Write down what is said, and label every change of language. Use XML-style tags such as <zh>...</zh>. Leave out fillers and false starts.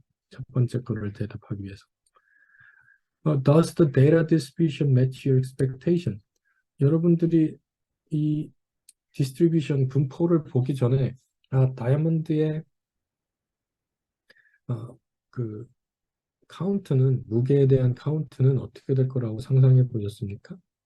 <ko>첫 번째 거를 대답하기 위해서.</ko> <en>Does the data distribution match your expectation?</en> <ko>여러분들이 이 디스트리뷰션 분포를 보기 전에 다이아몬드의 어, 그 무게에 대한 카운트는 어떻게 될 거라고 상상해 보셨습니까?</ko>